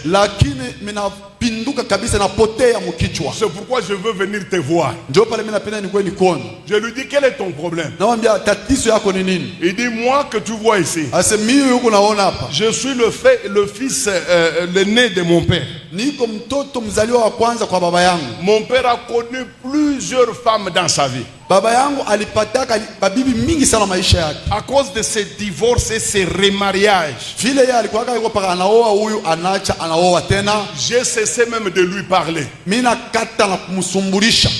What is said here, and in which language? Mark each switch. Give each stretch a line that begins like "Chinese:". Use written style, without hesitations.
Swahili: Lakini minapinduka kabisa napotea mkichwa.
French: C'est pourquoi je veux venir te voir.
Swahili: Ndio pale mimi napenda nikuwe nikono.
French: Je lui dis, quel est ton problème?
Swahili: Namwambia tatizo yako ni nini?
French: Il dit, moi que tu vois ici,
Swahili: Ase mimi yuko naona hapa.
French: je suis le fils, l'aîné de mon père.
Swahili: Niko mtoto mzaliwa wa kwanza kwa baba yangu.
French: Mon père a connu plusieurs femmes dans sa vie.
Swahili: Baba yangu alipataka babibi mingi sana maisha yake.
French: À cause de ses divorces et ses remariages,
Swahili: Vile yeye alikuwa yuko paka anaoa huyu anacha anaoa tena.
French: j'ai cessé même de lui parler.
Swahili: Mimi nakata na kumsumbulisha.